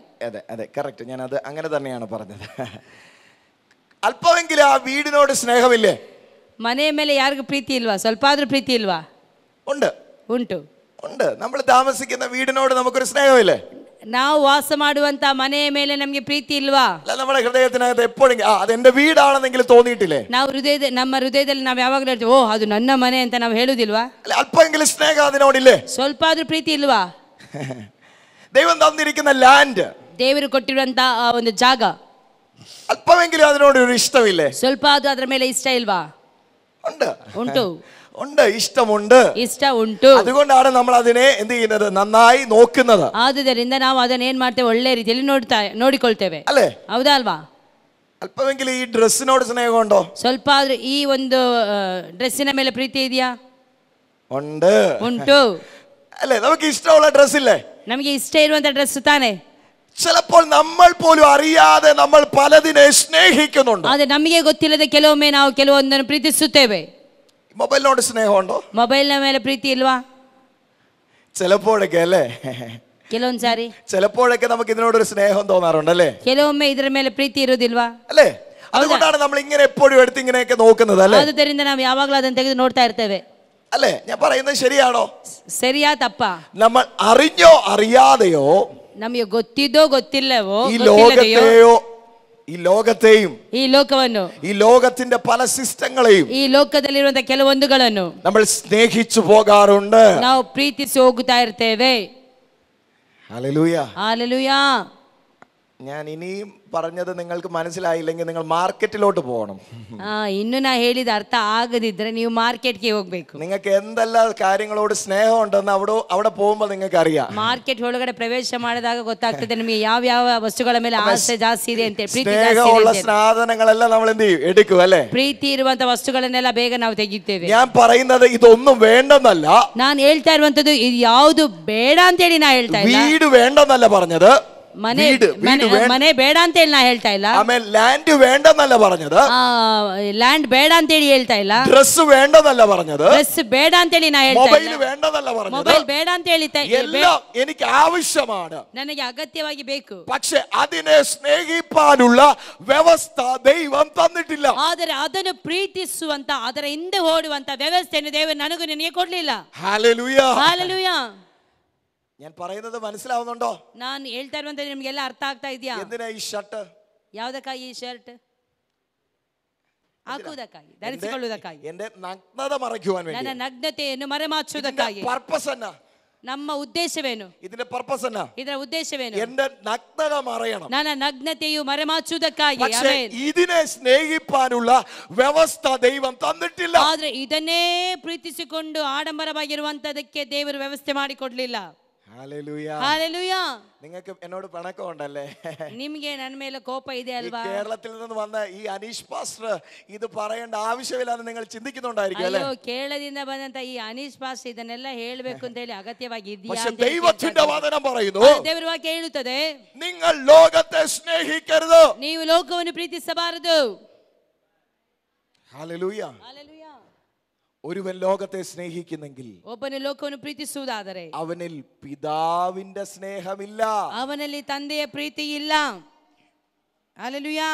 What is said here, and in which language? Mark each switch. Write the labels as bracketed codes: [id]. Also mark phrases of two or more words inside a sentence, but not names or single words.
[ml] അതെ അതെ, കറക്റ്റ്. ഞാൻ അത് അങ്ങനെ തന്നെയാണ് പറഞ്ഞത്. അല്പമെങ്കിലും ആ വീടിനോട് സ്നേഹമില്ലേ? [kn] ಮನೆಯ ಮೇಲೆ ಯಾರಿಗೂ ಪ್ರೀತಿ ಇಲ್ವಾ? ಸ್ವಲ್ಪ ಆದ್ರೂ ಪ್ರೀತಿ ಇಲ್ವಾ? [ml] ഉണ്ട്. [kn] ಉಂಟು. [ml] ഉണ്ട്. നമ്മൾ താമസിക്കുന്ന വീടിനോട് നമുക്കൊരു സ്നേഹമില്ലേ? [kn] ನಾವು ವಾಸ ಮಾಡುವಂತ ಮನೆಯ ಮೇಲೆ ನಮಗೆ ಪ್ರೀತಿ ಇಲ್ವಾ? [ml] അല്ല, നമ്മുടെ ഹൃദയത്തിനകത്ത് എപ്പോഴെങ്കിലും അത് എന്റെ വീടാണെന്നെങ്കിലും തോന്നിയിട്ടില്ലേ? [kn] ನಾವು ನಮ್ಮ ಹೃದಯದಲ್ಲಿ ನಾವು ಯಾವಾಗಲೂ ಹೇಳ್ತೀವಿ, ಓ ಅದು ನನ್ನ ಮನೆ ಅಂತ ನಾವು ಹೇಳುದಿಲ್ವಾ? [ml] അല്ല, അല്പമെങ്കിലും സ്നേഹം അതിനോടില്ലേ? [kn] ಸ್ವಲ್ಪ ಆದ್ರೂ ಪ್ರೀತಿ ಇಲ್ವಾ? [ml] ദൈവം തന്നിരിക്കുന്ന ലാൻഡ്, [kn] ದೇವರು ಕೊಟ್ಟಿರುವಂತ ಒಂದು ಜಾಗ, [ml] അല്പമെങ്കിലും അതിനോട് ഒരു ഇഷ്ടമില്ലേ? [kn] ಸ್ವಲ್ಪ ಆದ್ರೂ ಅದರ ಮೇಲೆ ಇಷ್ಟ ಇಲ್ವಾ? [ml] ഉണ്ട്. [kn] ಉಂಟು. [ml] ഉണ്ട്, ഇഷ്ടമുണ്ട്. [kn] ಇಷ್ಟ ಉಂಟು. [ml] അതുകൊണ്ടാണ് നമ്മൾ അതിനെ എന്ത് ചെയ്യുന്നത്? നന്നായി നോക്കുന്നത്. [kn] ಆದುದರಿಂದ ನಾವು ಅದನ್ನ ಏನ್ ಮಾಡ್ತೇವೆ? ಒಳ್ಳೆ ರೀತಿಯಲ್ಲಿ ನೋಡಿಕೊಳ್ತೇವೆ, [ml] അല്ലേ? [kn] ಹೌದಾ ಅಲ್ವಾ? [ml] അല്പമെങ്കിലും ഈ ഡ്രസ്സിനോട് സ്നേഹമുണ്ടോ? [kn] ಸ್ವಲ್ಪ ಆದ್ರೂ ಈ ಒಂದು ಡ್ರೆಸ್ಸಿನ ಮೇಲೆ ಪ್ರೀತಿ ಇದೆಯಾ? [ml] ഉണ്ട്. [kn] ಉಂಟು. [ml] അല്ലേ? നമുക്ക് ഇഷ്ടമുള്ള ഡ്രസ്സില്ലേ? [kn] ನಮಗೆ ಇಷ್ಟ ಇರುವಂತ ಡ್ರೆಸ್ ತಾನೆ. [ml] ചിലപ്പോൾ നമ്മൾ പോലും അറിയാതെ നമ്മൾ പലതിനെ സ്നേഹിക്കുന്നുണ്ട്. [kn] ಆದ್ರೆ ನಮಗೆ ಗೊತ್ತಿಲ್ಲದೆ ಕೆಲವೊಮ್ಮೆ ನಾವು ಕೆಲವೊಂದನ್ನು ಪ್ರೀತಿಸುತ್ತೇವೆ. [ml] മൊബൈലിനോട് സ്നേഹമുണ്ടോ? [kn] ಮೊಬೈಲ್ನ ಮೇಲೆ ಪ್ರೀತಿ ಇಲ್ವಾ? [ml] ചിലപ്പോഴൊക്കെ അല്ലേ? [kn] ಕೆಲವೊಂದ್ ಸಾರಿ [ml] ചിലപ്പോഴൊക്കെ നമുക്ക് ഇതിനോടൊരു സ്നേഹം തോന്നാറുണ്ടല്ലേ? [kn] ಕೆಲವೊಮ್ಮೆ ಇದರ ಮೇಲೆ ಪ್ರೀತಿ ಇರುವುದಿಲ್ವಾ? [ml] അല്ലേ? അതുകൊണ്ടാണ് നമ്മൾ ഇങ്ങനെ എപ്പോഴും എടുത്ത് ഇങ്ങനെയൊക്കെ നോക്കുന്നത് അല്ലേ? [kn] ಆದುದರಿಂದ ನಾವು ಯಾವಾಗಲೂ ಅದನ್ನು ತೆಗೆದು ನೋಡ್ತಾ ಇರ್ತೇವೆ, [ml] അല്ലേ? ഞാൻ പറയുന്നത് ശരിയാണോ? [kn] ಸರಿಯಾ ತಪ್ಪಾ? [ml] നമ്മൾ അറിഞ്ഞോ അറിയാതെയോ [kn] ನಮಗೆ ಗೊತ್ತಿದ್ದೋ ಗೊತ್ತಿಲ್ಲವೋ [ml] ഈ ലോകത്തെയും [kn] ಈ ಲೋಕವನ್ನು, [ml] ഈ ലോകത്തിന്റെ പല സിസ്റ്റങ്ങളെയും [kn] ಈ ಲೋಕದಲ್ಲಿರುವಂತಹ ಕೆಲವೊಂದುಗಳನ್ನು [ml] നമ്മൾ സ്നേഹിച്ചു പോകാറുണ്ട്. [kn] ನಾವು ಪ್ರೀತಿಸಿ ಹೋಗುತ್ತಾ ಇರ್ತೇವೆ. [ml] ഹല്ലേലൂയ. [kn] ಹಲ್ಲೆಲೂಯಾ. [ml] ഞാൻ ഇനിയും പറഞ്ഞത് നിങ്ങൾക്ക് മനസ്സിലായില്ലെങ്കിൽ നിങ്ങൾ മാർക്കറ്റിലോട്ട് പോകണം. [kn] ಇನ್ನು ನಾ ಹೇಳಿದ ಅರ್ಥ ಆಗದಿದ್ರೆ ನೀವು ಮಾರ್ಕೆಟ್ಗೆ ಹೋಗ್ಬೇಕು. [ml] നിങ്ങൾക്ക് എന്തെല്ലാം കാര്യങ്ങളോട് സ്നേഹം ഉണ്ടെന്ന് അവിടെ പോകുമ്പോൾ നിങ്ങൾക്ക് അറിയാം. [kn] ಮಾರ್ಕೆಟ್ ಒಳಗಡೆ ಪ್ರವೇಶ ಮಾಡಿದಾಗ ಗೊತ್ತಾಗ್ತದೆ ನಿಮಗೆ ಯಾವ ಯಾವ ವಸ್ತುಗಳ ಮೇಲೆ ಆಸೆ ಜಾಸ್ತಿ ಇದೆ ಅಂತ, ಪ್ರೀತಿ ಜಾಸ್ತಿ [ml] സ്നേഹമുള്ള [kn] ಇದೆ. [ml] സാധനങ്ങളെല്ലാം നമ്മൾ എന്ത് ചെയ്യും? എടുക്കും അല്ലേ? [kn] ಪ್ರೀತಿ ಇರುವಂತ ವಸ್ತುಗಳನ್ನೆಲ್ಲ ಬೇಗ ನಾವು ತೆಗಿತೇವೆ. [ml] ഞാൻ പറയുന്നത് ഇതൊന്നും വേണ്ടെന്നല്ല, [kn] ನಾನು ಹೇಳ್ತಾ ಇರುವಂತದ್ದು ಇದು ಯಾವುದು ಬೇಡ ಅಂತ ಹೇಳಿ ನಾ ಹೇಳ್ತಾ ಇಲ್ಲ. [ml] വീട് വേണ്ടെന്നല്ല പറഞ്ഞത്, [kn] ಮನೆ ಬೇಡ ಅಂತ ಹೇಳಿ ನಾ ಹೇಳ್ತಾ ಇಲ್ಲ. ಆಮೇಲೆ ಲ್ಯಾಂಡ್ [ml] വേണ്ടെന്നല്ല പറഞ്ഞത്, [kn] ಲ್ಯಾಂಡ್ ಬೇಡ ಅಂತ ಹೇಳಿ ಹೇಳ್ತಾ ಇಲ್ಲ. [ml] ഡ്രസ് വേണ്ടെന്നല്ല പറഞ്ഞത്, [kn] ಡ್ರೆಸ್ ಬೇಡ ಅಂತ ಹೇಳಿ ನಾ ಹೇಳ್ತಾ [ml] മൊബൈൽ [kn] ಇಲ್ಲ. [ml] വേണ്ടെന്നല്ല പറഞ്ഞത്, [kn] ಮೊಬೈಲ್ ಬೇಡ ಅಂತ ಹೇಳ್ತಾ [ml] എല്ലാം എനിക്ക് ആവശ്യമാണ്, [kn] ನನಗೆ ಅಗತ್ಯವಾಗಿ ಬೇಕು. [ml] പക്ഷെ അതിനെ സ്നേഹിപ്പാനുള്ള വ്യവസ്ഥ ദൈവം തന്നിട്ടില്ല. [kn] ಆದರೆ ಅದನ್ನು ಪ್ರೀತಿಸುವಂತ, ಅದರ ಹಿಂದೆ ಓಡುವಂತ ವ್ಯವಸ್ಥೆಯನ್ನು ದೇವರು ನನಗೂ ನಿನಗೆ ಕೊಡ್ಲಿಲ್ಲ. [ml] ഹല്ലേലൂയ. [kn] ಹಾಲೆಲೂಯಾ. [ml] ഞാൻ പറയുന്നത് മനസ്സിലാവുന്നുണ്ടോ? [kn] ನಾನು ಹೇಳ್ತಾ ಇರುವಂತದ್ದು ನಿಮಗೆಲ್ಲ ಅರ್ಥ ಆಗ್ತಾ ಇದೆಯಾ? [ml] എന്തിനാ ഈ ഷർട്ട്? [kn] ಯಾವುದಕ್ಕಾಗಿ ಈ ಶರ್ಟ್? ಹಾಕುವುದಕ್ಕಾಗಿ, ಧರಿಸಿಕೊಳ್ಳುವುದಕ್ಕಾಗಿ, [ml] എന്റെ നഗ്നത മറയ്ക്കുവാൻ വേണ്ടി. [kn] ನನ್ನ ನಗ್ನತೆಯನ್ನು ಮರೆಮಾಚುವುದಕ್ಕಾಗಿ. [ml] പർപ്പസ് എന്നാ? [kn] ನಮ್ಮ ಉದ್ದೇಶವೇನು? [ml] ഇതിന്റെ പർപ്പസ് എന്നാ? [kn] ಇದರ ಉದ್ದೇಶವೇನು? [ml] എന്റെ നഗ്നത മറയണം. [kn] ನನ್ನ ನಗ್ನತೆಯು ಮರೆಮಾಚುವುದಕ್ಕಾಗಿ. [ml] പക്ഷേ ഇതിനെ സ്നേഹിപ്പാനുള്ള വ്യവസ്ഥ ദൈവം തന്നിട്ടില്ല. [kn] ಆದ್ರೆ ಇದನ್ನೇ ಪ್ರೀತಿಸಿಕೊಂಡು ಆಡಂಬರವಾಗಿರುವಂತದಕ್ಕೆ ದೇವರು ವ್ಯವಸ್ಥೆ ಮಾಡಿಕೊಡ್ಲಿಲ್ಲ. [ml] ഹല്ലേലൂയ. [kn] ಹಾಲೆಲೂಯಾ. [ml] നിങ്ങൾക്ക് എന്നോട് പിണക്കമുണ്ടല്ലേ? [kn] ನಿಮಗೆ ನನ್ನ ಮೇಲೆ ಕೋಪ ಇದೆ ಅಲ್ವಾ? [ml] കേരളത്തിൽ നിന്ന് വന്ന ഈ അനീഷ് പാസ്റ്റർ ഇത് പറയേണ്ട ആവശ്യമില്ലാന്ന് നിങ്ങൾ ചിന്തിക്കുന്നുണ്ടായിരിക്കും അല്ലേ? [kn] ಅಯ್ಯೋ, ಕೇರಳದಿಂದ ಬಂದಂತ ಈ ಅನೀಶ್ ಪಾಸ್ ಇದನ್ನೆಲ್ಲ ಹೇಳಬೇಕು ಅಂತ ಹೇಳಿ ಅಗತ್ಯವಾಗಿ ಇದೆಯಾ? [ml] പക്ഷേ ദൈവത്തിന്റെ വചനം പറയുന്നു, [kn] ದೇವರ ವಾಕ್ಯ ಹೇಳುತ್ತದೆ, [ml] നിങ്ങൾ ലോകത്തെ സ്നേഹിക്കരുത്. [kn] ನೀವು ಲೋಕವನ್ನು ಪ್ರೀತಿಸಬಾರದು. [ml] ഹല്ലേലൂയ. [kn] ಹಾಲೆಲೂಯಾ. [ml] ഒരുവൻ ലോകത്തെ സ്നേഹിക്കുന്നെങ്കിൽ [kn] ಒಬ್ಬನು ಲೋಕವನ್ನು ಪ್ರೀತಿಸುವುದಾದರೆ [ml] അവനിൽ പിതാവിന്റെ സ്നേഹമില്ല, [kn] ಅವನಲ್ಲಿ ತಂದೆಯ ಪ್ರೀತಿ ಇಲ್ಲ. ಹಾಲೆಲೂಯಾ.